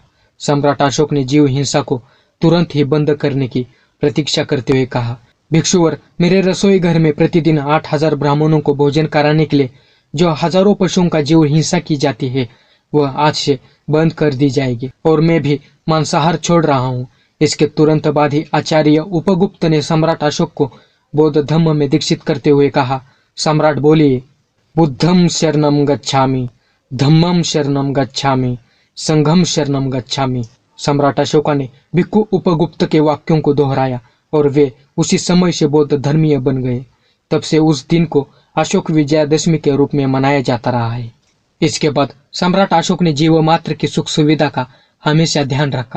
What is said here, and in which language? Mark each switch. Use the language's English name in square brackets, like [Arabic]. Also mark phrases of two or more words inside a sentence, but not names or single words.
[Hindi] सम्राट अशोक ने जीव हिंसा को तुरंत ही बंद करने की प्रतीक्षा करते हुए कहा, भिक्षुवर, मेरे रसोई घर में प्रतिदिन 8000 ब्राह्मणों को भोजन कराने के लिए जो हजारों पशुओं का जीव हिंसा की जाती है वह आज से बंद कर दी जाएगी और मैं भी मांसाहार छोड़ रहा हूँ। इसके तुरंत बाद ही आचार्य उपगुप्त ने सम्राट अशोक को बौद्ध धर्म में दीक्षित करते हुए कहा, सम्राट बोलिए, [Pali] बुद्धम शरणम गच्छामि, धम्मम शरणम गच्छामि, संघम शरणम गच्छामि। [Hindi] सम्राट अशोका ने भिक्षु उपगुप्त के वाक्यों को दोहराया और वे उसी समय से बौद्ध धर्मीय बन गए। तब से उस दिन को अशोक विजयादशमी के रूप में मनाया जाता रहा है। इसके बाद सम्राट अशोक ने जीव मात्र की सुख सुविधा का हमेशा ध्यान रखा।